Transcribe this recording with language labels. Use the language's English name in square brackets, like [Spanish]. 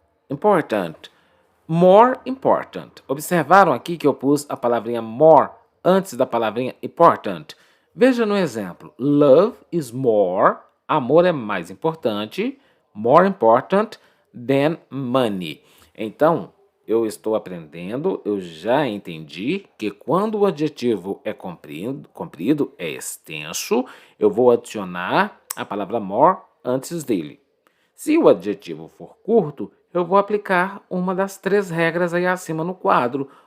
[English] Important. More important. [Portuguese] Observaram aqui que eu pus a palavrinha more antes da palavrinha important? Veja no exemplo. [English] Love is more. [Portuguese] Amor é mais importante. [English] More important than money. [Portuguese] Então, eu estou aprendendo, eu já entendi que quando o adjetivo é comprido, é extenso, eu vou adicionar a palavra more antes dele. Se o adjetivo for curto, eu vou aplicar uma das 3 regras aí acima no quadro.